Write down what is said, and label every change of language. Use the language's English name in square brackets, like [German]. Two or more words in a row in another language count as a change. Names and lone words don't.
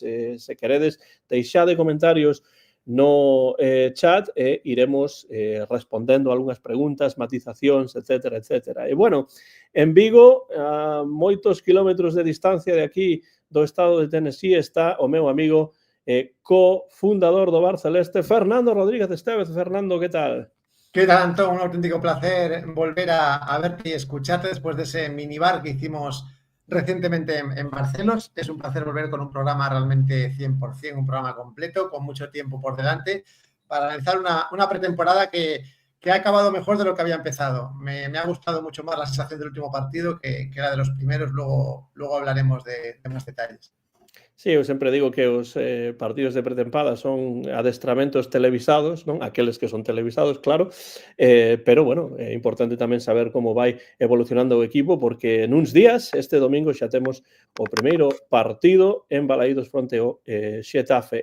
[Galician] Se queredes, deixade comentarios no chat e iremos respondendo algunhas preguntas, matizacións, etcétera, etcétera. E, bueno, en Vigo, a moitos kilómetros de distancia de aquí do estado de Tennessee, está o meu amigo cofundador do Bar Celeste, Fernando Rodríguez Estévez. Fernando, que tal? [Spanish] ¿Qué tal, Antón? Un auténtico placer volver a verte y escucharte después de ese minibar que hicimos recientemente en Barcelos. Es un placer volver con un programa realmente 100%, un programa completo, con mucho tiempo por delante, para analizar una pretemporada que ha acabado mejor de lo que había empezado. Me ha gustado mucho más la sensación del último partido que la de los primeros. Luego hablaremos de más detalles. Sí, [Galician] eu sempre digo que os partidos de pretempada son adestramentos televisados, non? Aqueles que son televisados, claro, pero, bueno, é importante tamén saber como vai evolucionando o equipo, porque nuns días, este domingo, xa temos o primeiro partido en Balaídos fronte ao Xetafe.